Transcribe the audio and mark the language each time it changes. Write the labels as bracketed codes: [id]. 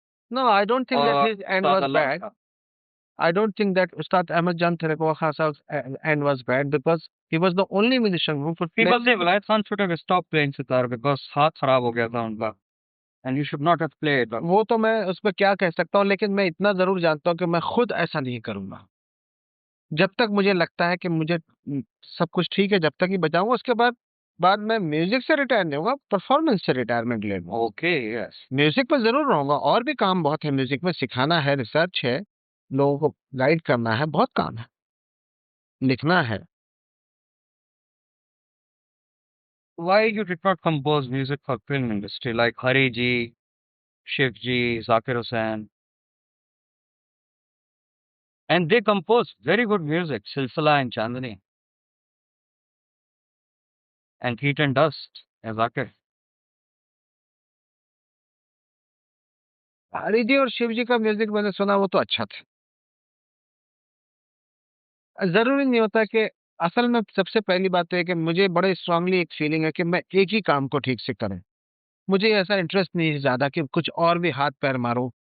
[en] No, I don't think that Or his end Ustad was Allah bad. Khan? I don't think that Ustad Ahmad Jan Tariqwa Khan Sahib's end was bad, because he was the only musician who could play. People say Vilayat Khan should have stopped playing sitar because [hi] हाथ खराब हो गया था उनका, [en] and you should not have played. [hi] वो तो मैं उस पर क्या कह सकता हूँ, लेकिन मैं इतना जरूर जानता हूँ कि मैं खुद ऐसा नहीं करूंगा। जब तक मुझे लगता है कि मुझे सब कुछ ठीक है, जब तक ही बजाऊंगा, उसके बाद बाद में म्यूजिक से रिटायर नहीं होगा, परफॉर्मेंस से रिटायरमेंट ले लूंगा। [en] Okay, yes. [hi] म्यूजिक पे जरूर रहूंगा, और भी काम बहुत है म्यूजिक में, सिखाना है, रिसर्च है, लोगों को गाइड करना है, बहुत काम है, लिखना है। [en] Why you did not compose music for film industry like Hari ji, Shiv ji, Zakir Hussain? And they compose very good music, Silsila and Chandani, and Heat and Dust, and Zakir. [hi] Hari ji और शिव जी का music मैंने सुना, वो तो अच्छा था। जरूरी नहीं होता कि, असल में सबसे पहली बात तो है कि मुझे बड़े स्ट्रांगली एक फीलिंग है कि मैं एक ही काम को ठीक से करूं। मुझे ऐसा इंटरेस्ट नहीं है ज्यादा कि कुछ और भी हाथ पैर मारूं।